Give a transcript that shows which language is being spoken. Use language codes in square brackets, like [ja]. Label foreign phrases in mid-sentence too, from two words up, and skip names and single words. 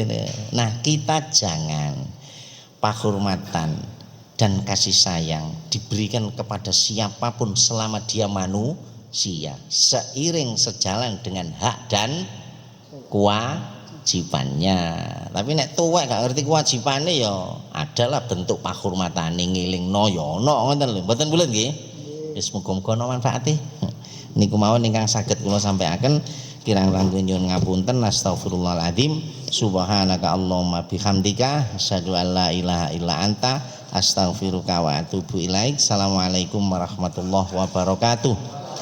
[id] Nah, kita jangan penghormatan dan kasih sayang diberikan kepada siapapun selama dia manusia, seiring sejalan dengan hak dan kewajibannya. [jv] Tapi nek tuwek gak ngerti kewajibane ya adalah bentuk penghormatane ngilingno ya ana ngoten lho. Mboten bulet nggih. Wis muga-muga ana manfaate. Niku mawon ingkang saged kula sampaikan. Kirang-kirang nyuwun ngapunten, astagfirullahaladzim. [ar] سبحانك اللهم وبحمدك أشهد أن لا إله إلا أنت أستغفرك وأتوب إليك. السلام عليكم ورحمة الله وبركاته.